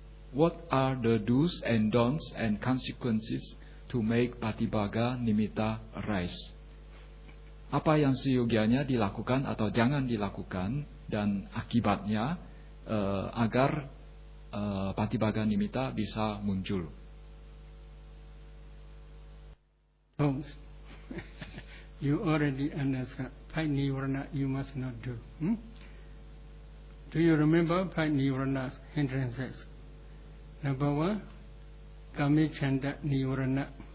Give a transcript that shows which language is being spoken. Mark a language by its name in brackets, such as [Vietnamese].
[English] What are the do's and don'ts and consequences to make Patibhaga Nimitta arise? [Indonesian] Apa yang seyogianya dilakukan atau jangan dilakukan dan akibatnya agar Patibhaga Nimitta bisa muncul? [English] Don'ts. You already understand. Five nivarana you must not do. Do you remember five nivaranas hindrances? Number one, kamichanda nivarana.